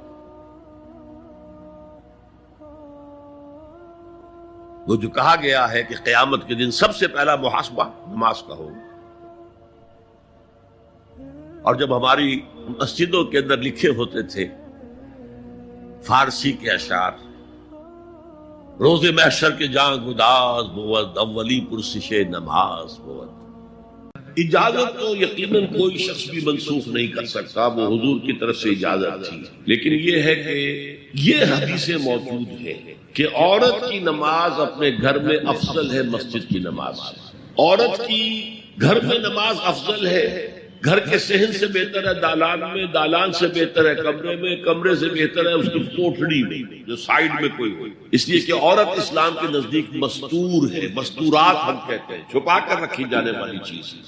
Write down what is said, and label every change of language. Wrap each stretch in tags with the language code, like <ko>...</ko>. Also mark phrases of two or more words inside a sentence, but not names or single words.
<ur>وہ جو کہا گیا ہے کہ قیامت کے دن سب سے پہلا محاسبہ نماز کا ہوگا۔ اور جب ہماری مسجدوں کے اندر لکھے ہوتے تھے فارسی کے اشعار،</ur> <fa>روز محشر کے جان گداز بود، اولی پرسش نماز بود۔</fa> <ur>اجازت تو یقیناً کوئی شخص بھی منسوخ نہیں کر سکتا، وہ حضور کی طرف سے اجازت تھی، لیکن یہ ہے کہ یہ حدیثیں موجود ہیں کہ عورت کی نماز اپنے گھر میں افضل ہے مسجد کی نماز۔ عورت کی گھر میں نماز افضل ہے، گھر کے صحن سے بہتر ہے دالان میں، دالان سے بہتر ہے کمرے میں، کمرے سے بہتر ہے اس کی کوٹھڑی میں جو سائیڈ میں کوئی ہو، اس لیے کہ عورت اسلام کے نزدیک مستور ہے، مستورات ہم کہتے ہیں، چھپا کر رکھی جانے والی چیز۔</ur>